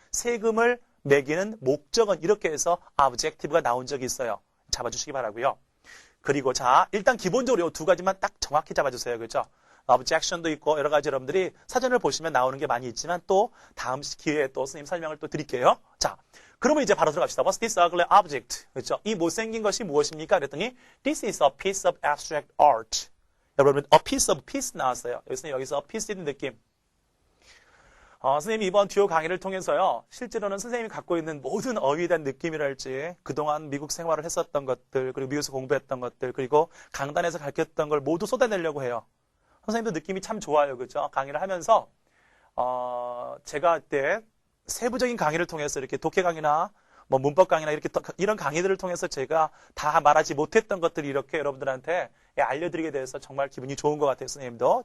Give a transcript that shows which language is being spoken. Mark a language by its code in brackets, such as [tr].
[ko] 세금을 매기는 목적은 이렇게 해서 objective가 나온 적이 있어요. 잡아주시기 바라고요. 그리고 자, 일단 기본적으로 이 두 가지만 딱 정확히 잡아주세요. 그죠? objection도 있고 여러 가지 여러분들이 사전을 보시면 나오는 게 많이 있지만 또 다음 기회에 또 선생님 설명을 또 드릴게요. 자, 그러면 이제 바로 들어갑시다. [en] What's this ugly object? [ko] 그렇죠? 이 못생긴 것이 무엇입니까? [en] 그랬더니 This is a piece of abstract art. 여러분, a piece of piece 나왔어요. [ko] 여기서 piece 있는 느낌. 선생님이 이번 듀오 강의를 통해서요. 실제로는 선생님이 갖고 있는 모든 어휘에 대한 느낌이랄지 그동안 미국 생활을 했었던 것들 그리고 미국에서 공부했던 것들 그리고 강단에서 가르쳤던 걸 모두 쏟아내려고 해요. 선생님도 느낌이 참 좋아요. 그죠? 강의를 하면서 제가 그때 세부적인 강의를 통해서 이렇게 독해 강의나 뭐 문법 강의나 이렇게 이런 강의들을 통해서 제가 다 말하지 못했던 것들을 이렇게 여러분들한테 알려드리게 돼서 정말 기분이 좋은 것 같아요. 선생님도.